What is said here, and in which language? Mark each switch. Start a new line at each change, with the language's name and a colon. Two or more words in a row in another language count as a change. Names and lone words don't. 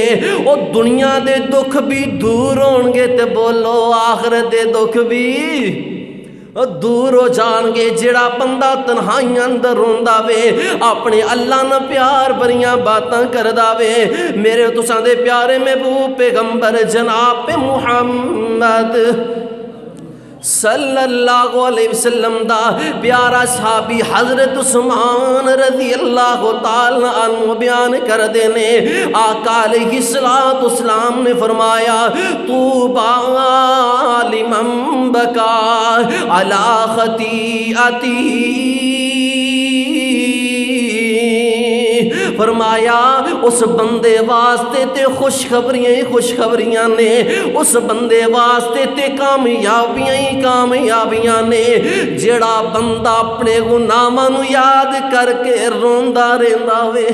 Punjabi: او دنیا دے دکھ بھی دور ہونگے تے بولو آخرت دے دکھ بھی دور ہو جائیں گے. جیہڑا بندہ تنہائیاں اندر روندا وے، اپنے اللہ نال پیار بھریاں باتاں کردا وے، میرے تساں دے پیارے محبوب پیغمبر جناب محمد
Arabic: صلى الله عليه وسلم
Punjabi: دا پیارا صحابی حضرت عثمان
Arabic: رضي الله تعالى عنه
Punjabi: بیان کر دینے، آقا
Arabic: عليه الصلاة والسلام
Punjabi: نے فرمایا,
Arabic: طوبى لمن بكى على خطيئته.
Punjabi: فرمایا اس بندے واسطے تے خوشخبریاں ہی خوشخبریاں نے، اس بندے واسطے تے کامیابیاں ہی کامیابیاں نے، جیہڑا بندہ اپنے گناہاں نوں یاد کر کے روندا رہندا وے.